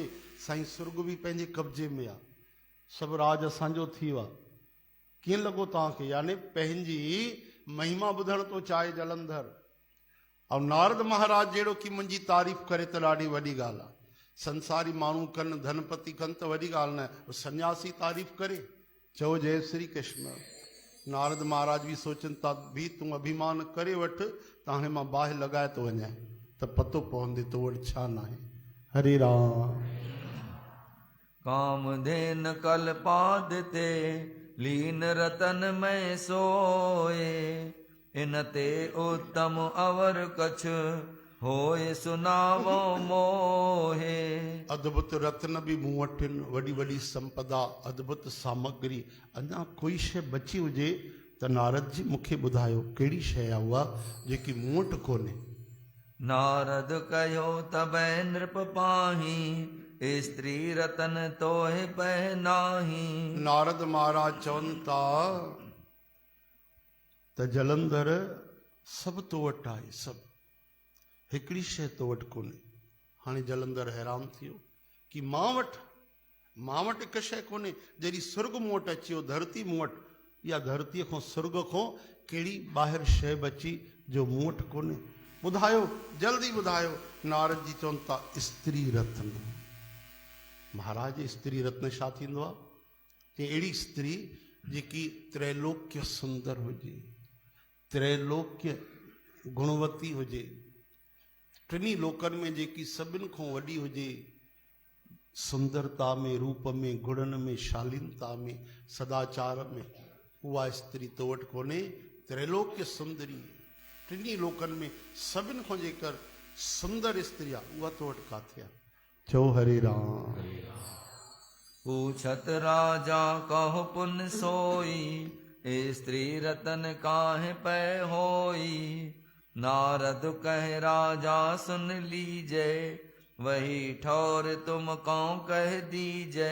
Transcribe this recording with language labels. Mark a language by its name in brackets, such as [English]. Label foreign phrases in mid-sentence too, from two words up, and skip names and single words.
[Sindhi] साईं सुर्ग बि पंहिंजे कब्जे में आहे, सभु राज असांजो थी वियो आहे। कीअं लॻो तव्हांखे? यानी पंहिंजी महिमा ॿुधण थो चाहे जलंधर। ऐं नारद महाराज जहिड़ो की मुंहिंजी तारीफ़ करे त ॾाढी वॾी ॻाल्हि आहे। संसारी माण्हू कनि, धनपति कनि त वॾी ॻाल्हि न आहे, सन्यासी तारीफ़ करे। चओ जय श्री कृष्ण। नारद महाराज बि सोचनि था भी तूं अभिमान करे वठि, त हाणे मां बाहि लॻाए थो वञा त पतो पवंदे तो वटि छा न आहे। हरे राम। [Awadhi] कामधेन कल पाद ते लीन रतन में सोए। इन ते उत्तम अवर कछ होए सुनावो मोहे। [Sindhi] अद्भुत रत्न बि मूं वटि आहिनि, वॾी वॾी संपदा, अद्भुत सामग्री। अञा कोई शइ बची हुजे त नारद जी मूंखे ॿुधायो कहिड़ी शइ आहे उहा जेकी मूं वटि कोन्हे। [Awadhi] नारद कयो तबै नृप पाही स्त्री रतन तोहे पहनाही। [Sindhi] नारद महाराज चवनि था त जलंधर सभु तो वटि आहे, सभु, हिकिड़ी शइ तो वटि कोन्हे। हाणे जलंधर हैरान थी वियो कि मां वटि हिकु शइ कोन्हे। जॾहिं सुर्ग मूं वटि अची वियो, धरती मूं वटि, इहा धरतीअ खां सुर्ग खां कहिड़ी ॿाहिरि शइ बची जो मूं वटि कोन्हे? ॿुधायो, जल्दी ॿुधायो। नारद जी चवनि था स्त्री रत्न। महाराज स्त्री रत्न छा थींदो आहे? कि अहिड़ी स्त्री जेकी त्रैलोक्य सुंदर हुजे, त्रैलोक्य गुणवती हुजे, टिनी लोकनि में जेकी सभिनि खां वॾी हुजे, सुंदरता में, रूप में, गुणनि में, शालीनता में, सदाचार में, उहा स्त्री तो वटि कोन्हे। त्रैलोक्य सुंदरी, टिनी लोकनि में सभिनि खां जेकर सुंदर स्त्री आहे उहा तो वटि काथे आहे? चओ हरे राम। [Awadhi] पूछत राजा कहो पुन सोई, ए स्त्री रतन काहे पै होई। नारद कह राजा सुन लीजै, वही ठौर तुम कौं कह दीजै।